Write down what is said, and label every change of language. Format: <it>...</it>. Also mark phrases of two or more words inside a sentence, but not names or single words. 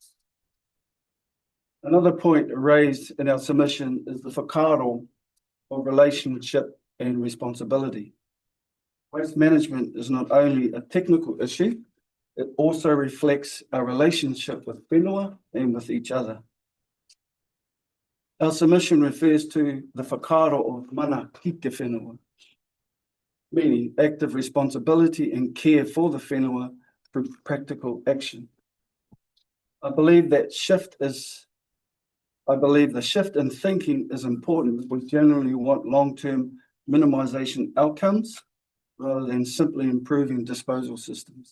<en>Another point raised in our submission is the whakaaro of relationship and responsibility. Waste management is not only a technical issue, it also reflects our relationship with whenua and with each other. Our submission refers to the whakaaro of</en> <mi>mana ki te whenua,</mi> <en>meaning active responsibility and care for the whenua through practical action. I believe the shift in thinking is important. We generally want long-term minimisation outcomes rather than simply improving disposal systems.</en>